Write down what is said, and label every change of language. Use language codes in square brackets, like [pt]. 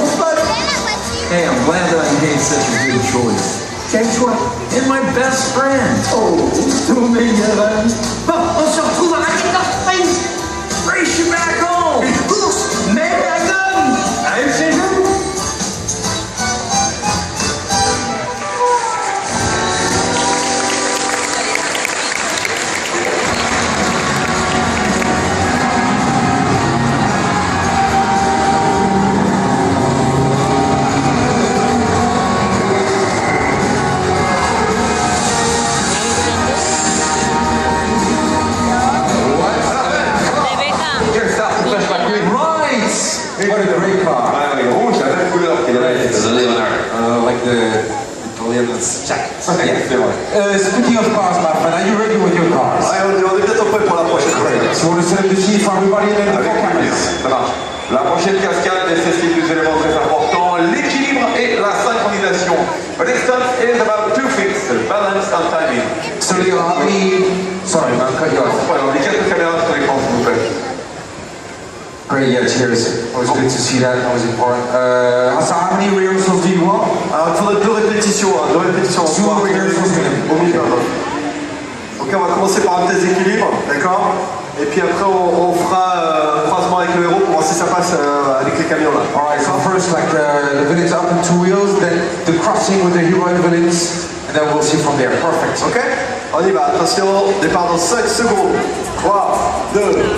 [en] Hey, I'm glad that I made such a good choice. [fr] Quel choix? [en] And my best friend. [fr] Oh, ton meilleur ami. Bon, on se retrouve à Racket. [en] Race you back home. [fr] Une course, mais la gomme. Allez, c'est vous. [en] What a great car. [fr] Rouge, la même couleur qu'il avait. [en] It's a Leonard. Like the Leonard's jacket. Yeah. Speaking of cars, my friend, are you ready with your cars? [fr] Ouais, on est bientôt prêt pour la prochaine cascade. [en] So you want to set up the sheet for everybody and then [fr] Avec plaisir. Ça marche. La prochaine cascade nécessite deux éléments très importants, l'équilibre et la synchronisation. [en] The distance is about 2 feet, balance and timing. So Leo, how many... Sorry, man, cut you off. [fr] Voilà, les 4 caméras sur l'écran, s'il vous plaît. [en] Great, yeah, cheers. Always good to see that, always important. Hassan, how many rehearsals do you want? [fr] Alors, il faudrait 2 répétitions, hein, 2 répétitions. [en] Two rehearsals [fr] Au minimum. Ok, on va commencer par un test d'équilibre, d'accord? Et puis après, on fera un croisement avec le héros pour voir si ça passe avec les camions là. [en] Alright, so first, like the villains up in 2 wheels, then the crossing with the hero and villains, and then we'll see from there. Perfect. Ok? [fr] On y va, attention, départ dans 5 secondes. 3, 2, 1, go!